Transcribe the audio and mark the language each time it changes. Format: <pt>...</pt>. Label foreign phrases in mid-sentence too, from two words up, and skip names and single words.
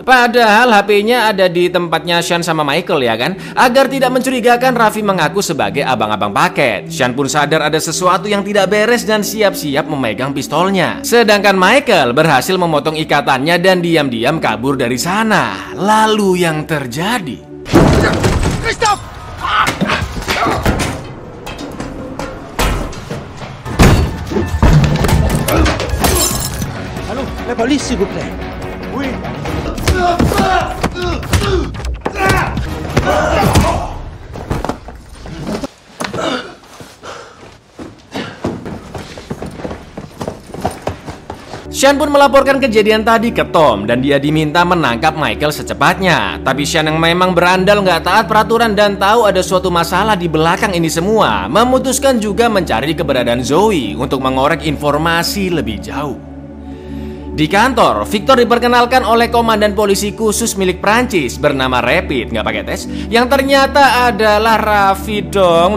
<id>Padahal HP-nya ada di tempatnya Sean sama Michael ya kan? Agar tidak mencurigakan, Raffi mengaku sebagai abang-abang paket. Sean pun sadar ada sesuatu yang tidak beres dan siap-siap memegang pistolnya. Sedangkan Michael berhasil memotong ikatannya dan diam-diam kabur dari sana. Lalu yang terjadi... Christophe!</id> <fr>Allô, la police s'il vous plaît. Oui.</fr> <id>Sean pun melaporkan kejadian tadi ke Tom dan dia diminta menangkap Michael secepatnya. Tapi Sean yang memang berandal nggak taat peraturan dan tahu ada suatu masalah di belakang ini semua, memutuskan juga mencari keberadaan Zoe untuk mengorek informasi lebih jauh. Di kantor, Victor diperkenalkan oleh komandan polisi khusus milik Prancis bernama Rapid, nggak pakai tes, yang ternyata adalah Raffi dong.</id>